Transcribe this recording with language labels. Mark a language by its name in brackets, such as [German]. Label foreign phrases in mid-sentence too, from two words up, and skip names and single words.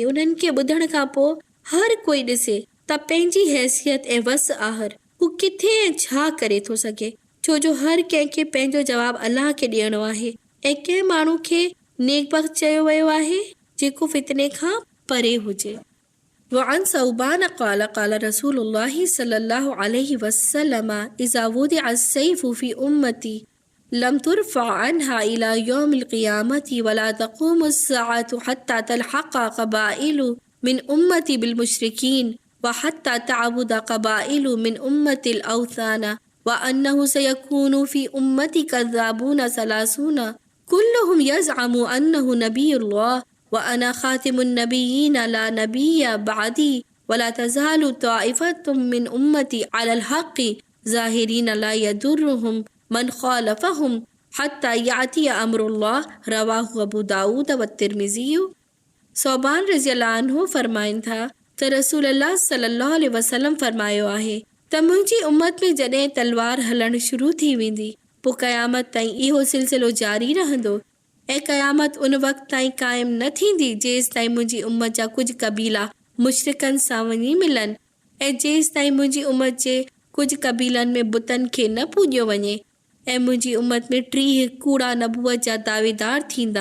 [Sindhi] उन्हनि खे ॿुधण खां पोइ हर कोई ॾिसे त पंहिंजी हैसियत ऐं वस आहर हू किथे ऐं छा करे थो सघे, छो जो हर कंहिंखे पंहिंजो जवाबु अलाह खे ॾियणो आहे। ऐं कंहिं माण्हू खे नेकबख़्त चयो वियो आहे जेको फितने खां परे हुजे। [Arabic] وعن ثوبان قال قال رسول الله صلى الله عليه وسلم إذا وضع السيف في أمتي لم ترفع عنها إلى يوم القيامة ولا تقوم الساعة حتى تلحق قبائل من أمتي بالمشركين وحتى تعبد قبائل من أمتي الأوثان وإنه سيكون في أمتي كذابون ثلاثون كلهم يزعم أنه نبي الله وأنا خاتم النبيين لا نبي بعدي ولا تزال طائفة من أمتي على الحق ظاهرين لا يضرهم من خالفهم حتى يأتي أمر الله رواه أبو داود والترمذي. [Sindhi] सौबान [Arabic] رضي الله عنه [Sindhi] फरमाइनि था त रसूल अल्लाह [Arabic] صلى الله عليه وسلم [Sindhi] फरमायो आहे त मुंहिंजी उम्मत में जॾहिं तलवार हलणु शुरू थी वेंदी, पोइ क़यामत ताईं इहो सिलसिलो जारी रहंदो ऐं क़यामत उन वक़्त ताईं क़ाइमु न थींदी जेसि ताईं मुंहिंजी उम्मत जा कुझु क़बीला मुशरिकनि सां वञी मिलनि ऐं जेसि ताईं मुंहिंजी उम्मत जे कुझु क़बीलनि में बुतनि खे न पूॼियो वञे ऐं मुंहिंजी उम्मत में 30 कूड़ा नबूअत जा दावेदार थींदा।